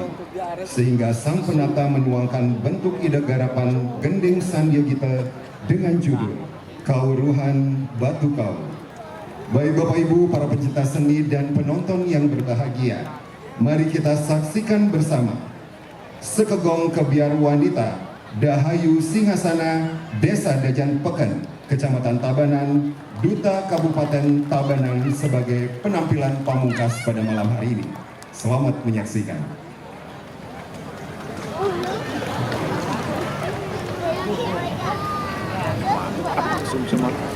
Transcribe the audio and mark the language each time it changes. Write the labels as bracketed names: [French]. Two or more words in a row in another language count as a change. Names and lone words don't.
[Indonesian] Sehingga sang penata menuangkan bentuk ide garapan Gending Sandia Gita dengan judul Kaweruhan Batu Kau. Baik Bapak Ibu para pencinta seni dan penonton yang berbahagia, mari kita saksikan bersama Sekegong Kebiar Wanita Dahayu Singhasana Desa Dajan Peken, Kecamatan Tabanan, Duta Kabupaten Tabanan sebagai penampilan pamungkas pada malam hari ini. Selamat menyaksikan. Sum-suman.